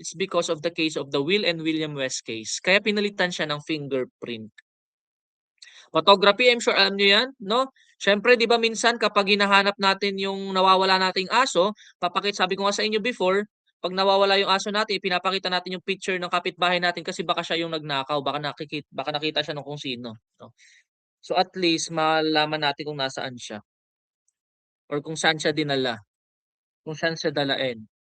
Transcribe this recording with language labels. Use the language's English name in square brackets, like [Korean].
[English] It's because of the case of the Will and William West case. [Filipino] Kaya pinalitan siya ng fingerprint. Photography, [English] I'm sure [Filipino] alam niyo 'yan, no? Siyempre 'di ba minsan kapag hinahanap natin yung nawawala nating aso, sabi ko nga sa inyo before, 'pag nawawala yung aso natin, pinapakita natin yung picture ng kapitbahay natin kasi baka siya yung nagnakaw, baka nakita siya ng kung sino, no? So at least malalaman natin kung nasaan siya or kung saan siya dinala, kung saan siya dalain.